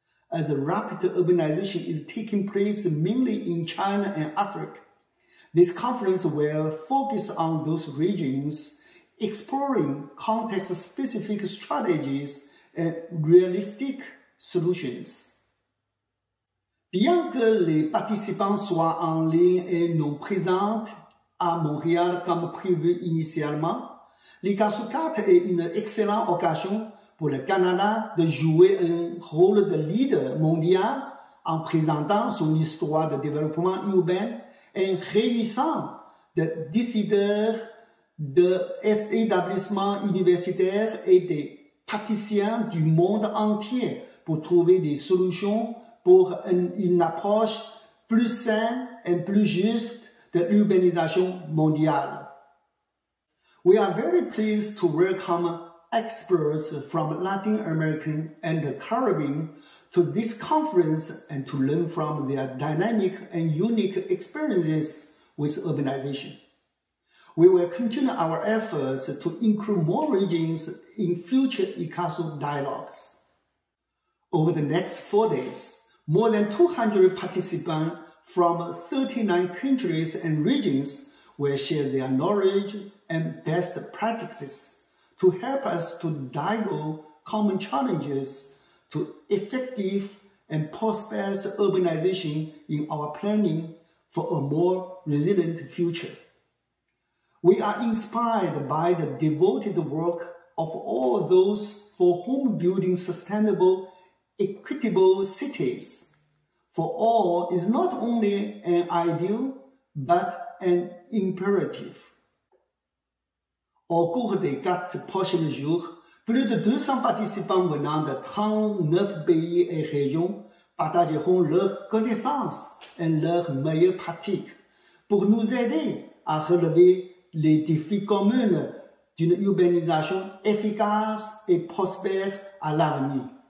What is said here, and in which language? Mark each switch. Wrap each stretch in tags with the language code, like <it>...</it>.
<en>As rapid urbanization is taking place mainly in China and Africa, this conference will focus on those regions, exploring context-specific strategies and realistic solutions.</en> <fr>Bien que les participants soient en ligne et non présents à Montréal comme prévu initialement, l'ICCCASU 4 est une excellente occasion pour le Canada de jouer un rôle de leader mondial en présentant son histoire de développement urbain et réunissant des décideurs d'établissements universitaires et des praticiens du monde entier pour trouver des solutions pour une approche plus saine et plus juste de l'urbanisation mondiale.</fr> <en>We are very pleased to welcome experts from Latin America and the Caribbean to this conference and to learn from their dynamic and unique experiences with urbanization. We will continue our efforts to include more regions in future ICCCASU dialogues. Over the next 4 days, more than 200 participants from 39 countries and regions will share their knowledge and best practices to help us to diagnose common challenges to effective and prosperous urbanization in our planning for a more resilient future. We are inspired by the devoted work of all those for whom building sustainable, equitable cities for all is not only an ideal, but an impératif.</en> <fr>Au cours des 4 prochains jours, plus de 200 participants venant de 39 pays et régions partageront leurs connaissances et leurs meilleures pratiques pour nous aider à relever les défis communs d'une urbanisation efficace et prospère à l'avenir.</fr>